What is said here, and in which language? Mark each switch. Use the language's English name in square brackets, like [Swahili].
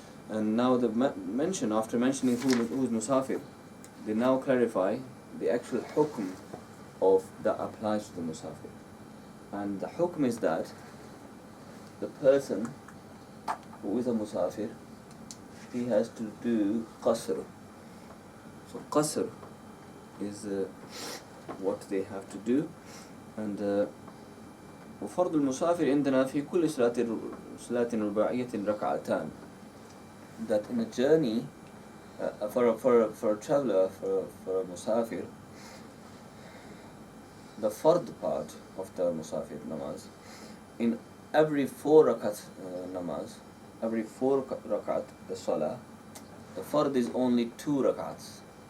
[English] And now after mentioning who is Musafir, they now clarify the actual hukm that applies to the Musafir. And the hukm is that the person who is a Musafir, he has to do qasr. So qasr is what they have to do. [Arabic] And وفرض المسافر عندنا في كل صلاة رباعية ركعتان. [English] That in a journey, for a traveler, for a Musafir, the fard part of the Musafir namaz, in every 4 rakat namaz, every 4 rakat, the salah, the fard is only 2 rakats.